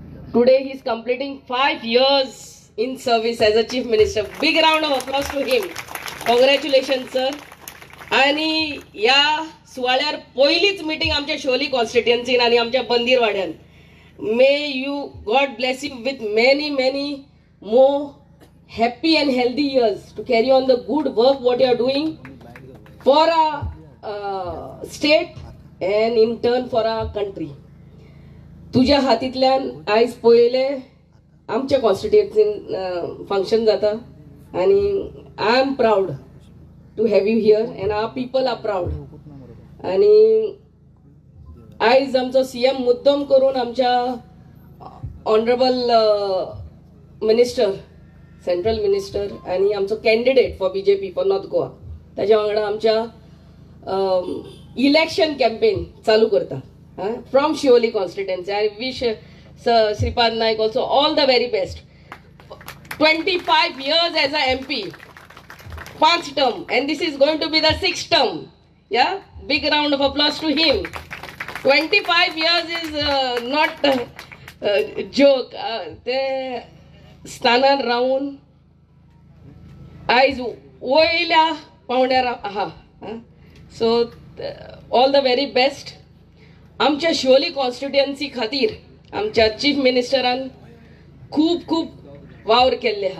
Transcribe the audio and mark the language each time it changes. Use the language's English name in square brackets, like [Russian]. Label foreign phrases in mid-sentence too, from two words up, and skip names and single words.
[English] Today he is completing 5 years in service as a chief minister. Big round of applause to him. Congratulations sir. [Konkani] आणि या सुवाळ्यार पहिलीच मीटिंग आमच्या शोली कॉन्स्टिट्युएन्सीन आणि आमच्या बंदीरवाड्यान. [English] May you God bless you with many more happy and healthy years to carry on the good work what you are doing for our state and in turn for our country. [Konkani] तुझ्या हातीतल्यान आयज पहिले आमच्या कॉन्स्टिट्युएन्सीन फंक्शन जाता आणि [English] I am proud to have you here and our people are proud. [Konkani] आणि आयज आमचो सीएम मुद्दम करून आमच्या [English] honourable minister central minister [Konkani] आणि आमचो [English] candidate for BJP for North Goa [Konkani] त्याच्या वांगडा आमच्या [English] election campaign [Konkani] चालू करता [English] from Siolim constituency. I wish Shripad Naik also all the very best. 25 years as a MP, 5 term, and this is going to be the 6th term. Yeah, big round of applause to him. 25 years is not a joke. [Konkani] ते स्थानार राहून आयज वयल्या पावण्यार आहा. [English] So all the very best. [Konkani] आमच्या शिवोली कॉन्स्टिट्युएन्सी खातीर आमच्या [English] chief ministeran [Konkani] खूप वावर केल्ले आहात.